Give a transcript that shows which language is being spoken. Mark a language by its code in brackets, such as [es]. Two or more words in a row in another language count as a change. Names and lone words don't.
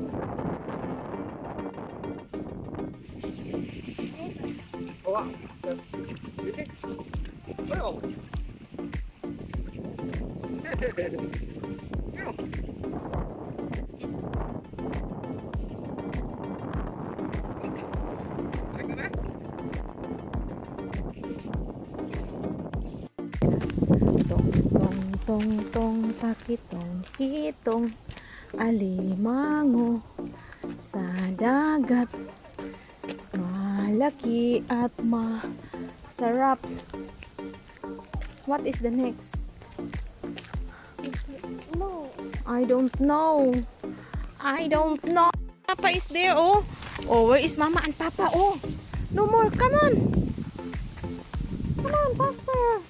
[yue] 好啊，你聽，哎呦，係嘅咩？ [tl] Tong pakitong kitong alimango sa dagat, malaki at masarap. [en] What is the next? No. I don't know. I don't know. Papa is there. Oh, where is Mama and Papa? Oh, no more. Come on. Come on, faster.